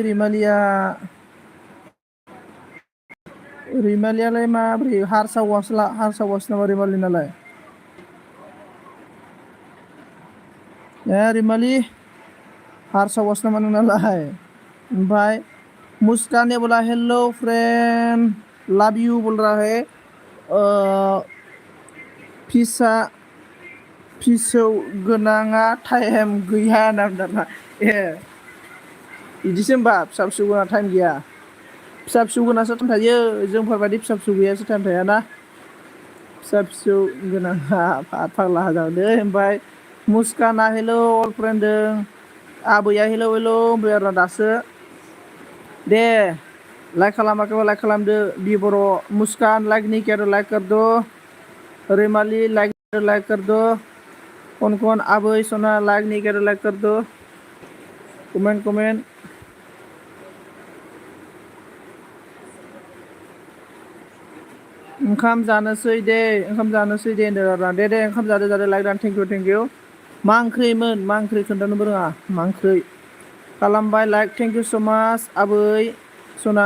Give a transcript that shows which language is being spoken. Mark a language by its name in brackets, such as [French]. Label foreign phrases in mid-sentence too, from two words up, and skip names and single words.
[Bodo] रैमालियालाय माब्रै हारसा नामा रैमालिनालाय? रैमालि हारसा हौवासो नामा नोंनालाय? [Hindi] ओमफ्राय मुस्कान ने बोला [English] hello friend love you [Hindi] बोल रहा है, [Bodo] फिसौ गोनाङा टाइम गैया होनना बुंदों आरोना। बिदिसो होमबा, फिसा फिसौ गोनाङा टाइम गैया? फिसा फिसौ गोनांसो टाइम थायो, जोंफोरबायदि फिसा फिसौ गैयासो टाइम थायाना। फिसा फिसौ गोनाङा फाग्ला जागोन दे। ओमफ्राय मुस्काना [English] hello all friend [Bodo] होनदों, आबैया हेल' होनबाय आरो दासो। दे लाइक खालामाखैबा लाइक खालामदो बि बर' मुस्कान, [Hindi] लाइक नहीं किया तो लाइक कर दो, रैमाली लाइक कर दो, कौन आबै सना लाइक नहीं किया तो लाइक कर दो, [Bodo] कमेंट ओंखाम जानोसै दे होनदों आरोना। दे ओंखाम जादो लाइक दान, [English] thank you. [Bodo] मा ओंख्रि खोन्थानोबो रोङा, मा ओंख्रि खालामबाय लाइक, [English] thank you so much [Bodo] आबै सना।